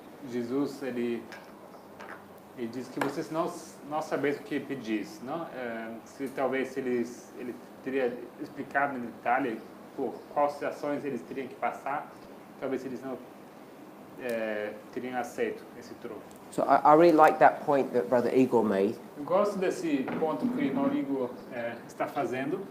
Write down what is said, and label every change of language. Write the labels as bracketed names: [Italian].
[Portuguese] Jesus, ele diz que vocês não sabeis o que pedis. Não? Talvez ele teria explicado em detalhe por quais situações eles teriam que passar, talvez eles não teriam aceito esse troco. [English] So I really like that point that Brother Igor made, [Portuguese] Eu gosto desse ponto que o irmão Igor está fazendo.